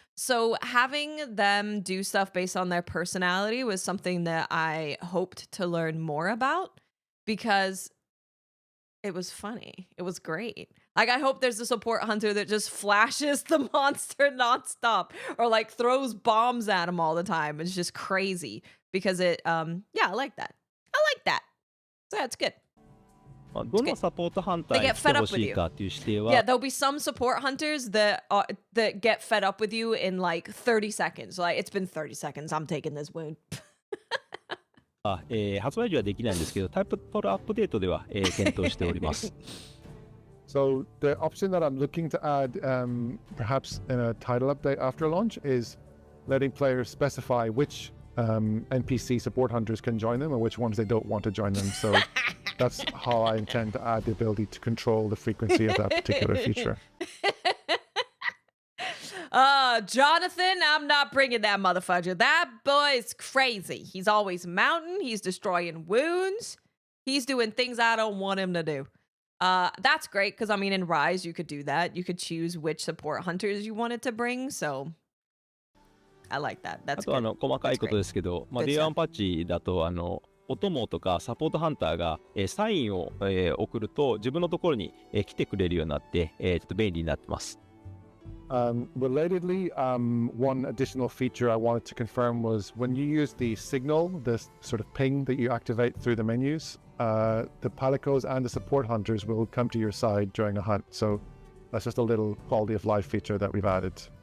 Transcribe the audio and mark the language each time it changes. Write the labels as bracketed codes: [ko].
[en] So having them do stuff based on their personality was something that I hoped to learn more about because it was funny. It was great. Like, I hope there's a support hunter that just flashes the monster nonstop or like throws bombs at him all the time. It's just crazy because it, yeah, I like that. I like that. So that's good. [ja] どのサポートハンターに来てほしいかっていう指定は [en] Yeah, there'll be some support hunters that get fed up with you in like 30 seconds. Like, it's been 30 seconds. I'm taking this wound. [ja] 発売時はできないんですけど、タイプトルアップデートでは、検討しております。 [en] So the option that I'm looking to add, perhaps in a title update after launch, is letting players specify which NPC support hunters can join them and which ones they don't want to join them. So that's how I intend to add the ability to control the frequency of that particular feature. Jonathan, I'm not bringing that motherfucker. That boy's crazy. He's always mounting. He's destroying wounds. He's doing things I don't want him to do. That's great because, I mean, in Rise, you could do that. You could choose which support hunters you wanted to bring. So I like that. [ja] あと細かいことですけど、Day 1パッチだとお供とかサポートハンターが、サインを、送ると自分のところに、来てくれるようになって、ちょっと便利になってます。 [en] Relatedly, one additional feature I wanted to confirm was when you use the signal, this sort of ping that you activate through the menus, the palicos and the support hunters will come to your side during a hunt. So that's just a little quality of life feature that we've added.